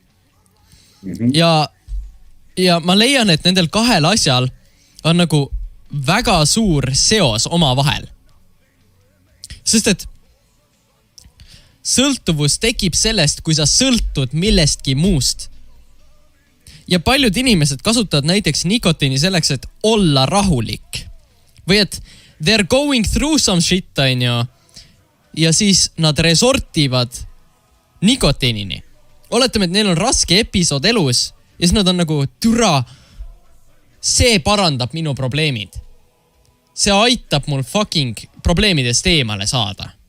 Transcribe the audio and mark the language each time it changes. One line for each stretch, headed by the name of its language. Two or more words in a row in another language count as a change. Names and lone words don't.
Estonian: Ja ma leian, et nendel kahel asjal on nagu väga suur seos oma vahel. Sest et sõltuvus tekib sellest, kui sa sõltud millestki muust. Ja paljud inimesed kasutavad näiteks nikotiini selleks, et olla rahulik. Või et
English: they're going through some shit,
Estonian: on ju. Ja siis nad resortivad nikotiinini. Oletame, et neil on raske episood elus ja siis nad on nagu, türa, see parandab minu probleemid. See aitab mul fucking probleemidest eemale saada.